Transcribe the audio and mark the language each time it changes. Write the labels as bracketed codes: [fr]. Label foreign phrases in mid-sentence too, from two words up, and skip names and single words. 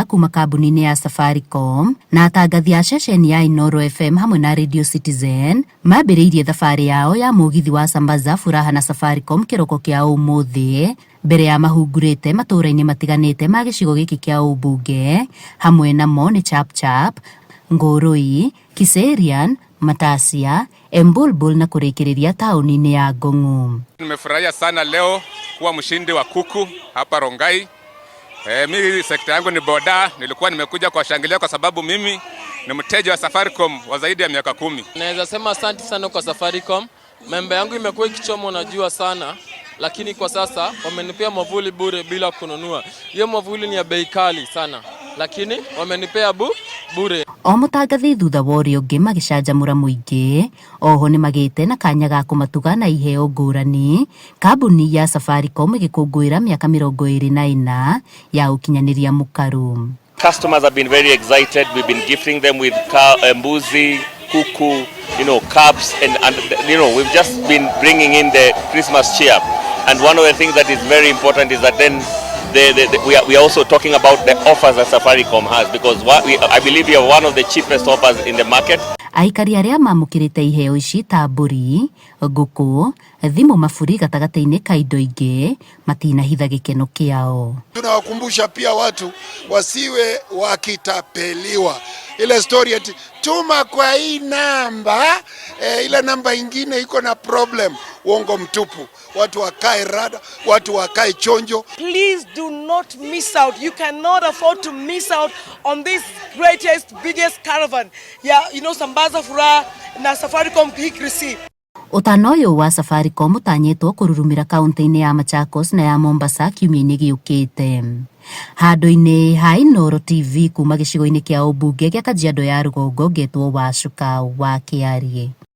[ki] kuma kambuni-inĩ ya Safaricom na atangathi a ceceni ya Inooro FM hamwe na Radio Citizen mambĩrĩirie thabarĩ yao ya mũgithi wa Sambaza, Furaha na Safaricom kĩroko kĩa ũmũthĩ mbere ya mahungurĩte matũũra-inĩ matiganĩte ma gĩcigo gĩkĩ kĩa ũmbunge hamwe namo nĩ Chapchap, Ngũrũi, Kiserian, Matasia, Embulbul na kurekereria tauni-inĩ ya Ngong'u. [sw] Nimefurahia sana leo kuwa mshindi wa kuku hapa Rongai. Mimi sekta yangu ni boda, nilikuwa nimekuja kuwashangilia kwa sababu mimi ni mteja wa Safaricom wa zaidi ya miaka 10. Naweza sema asante sana kwa Safaricom. Memba yangu imekuwa ikichoma unajua sana, lakini kwa sasa wamenipea mwavuli bure bila kununua. Hiyo mwavuli ni ya bei kali sana, lakini wamenipea bure. [ki] O mũtangathi thutha wa ũrĩa ũngĩ magĩcanjamũra mũingĩ, oho nĩ magĩte na kanya ga kũmatuga na iheo ngũrani. Kambuni ya Safaricom ĩgĩkũngũĩra mĩaka 24 ya ũkinyanĩria mũkaru. [en] Customers have been very excited. We've been gifting them with [sw] mbuzi, kuku, [en] cups, and we've just been bringing in the Christmas cheer. And one of the things that is very important is that then we are also talking about the offers that Safaricom has, because I believe we are one of the cheapest offers in the market. [ki] Aikari arĩa mamũkĩrĩte iheo ici ta mbũri, ngũkũ, thimũ, maburi gatagatĩ-inĩ ka indo ingĩ matinahitha gĩkeno kĩao. [sw] Tunawakumbusha pia watu wasiwe wakitapeliwa. Ile story ati tuma kwa hii namba, ile namba ingine iko na problem. Uongo mtupu. Watu wakae rada, watu wakae chonjo. [en] Please do not miss out. You cannot afford to miss out on this greatest, biggest caravan. Sambaza, Furaha na Safaricom Hikri. [ki] Ũtano ũyũ wa Safaricom ũtanyĩtwo kũrurumĩra kaunti-inĩ ya Machakos na ya Mombasa kiumia-inĩ gĩũkĩte. Handũ-inĩ ha Inooro TV kuma gĩcigo-inĩ kĩa ũmbunge gĩa Kajiado ya Rũgongo ngetwo Wacuka wa Kĩarie.